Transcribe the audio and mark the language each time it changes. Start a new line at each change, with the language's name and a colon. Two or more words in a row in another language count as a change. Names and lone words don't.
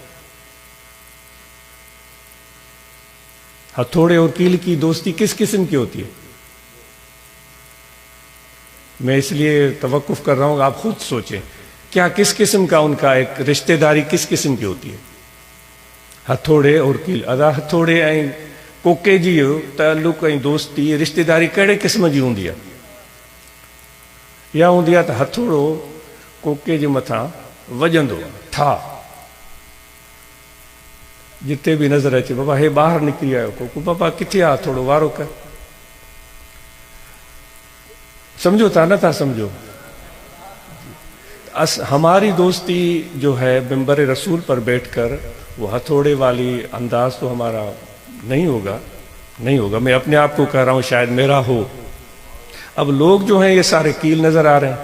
Urdu: ہتھوڑے اور کیل کی دوستی کس قسم کی ہوتی ہے؟ میں اس لیے توقف کر رہا ہوں کہ آپ خود سوچیں کیا کس قسم کا ان کا ایک رشتہ داری کس قسم کی ہوتی ہے؟ ہتھوڑے اور کیل ادا ہتھوڑے
Sindhi: ऐं कोके जी ताल्लुक़ ऐं दोस्ती रिश्तेदारी कहिड़े क़िस्म जी हूंदी आहे? इहा हूंदी आहे त हथोड़ो कोके जे मथां वॼंदो आहे, ठा जिते बि नज़र अचे, बाबा हे ॿाहिरि निकिरी आयो कोको, बाबा किथे आहे हथोड़ो, वारो कर। समझो था न था समझो?
Urdu: ہماری دوستی جو ہے منبر رسول پر بیٹھ کر وہ ہتھوڑے والی انداز تو ہمارا نہیں ہوگا، نہیں ہوگا. میں اپنے آپ کو کہہ رہا ہوں، شاید میرا ہو۔ اب لوگ جو ہیں یہ سارے کیل نظر آ رہے ہیں.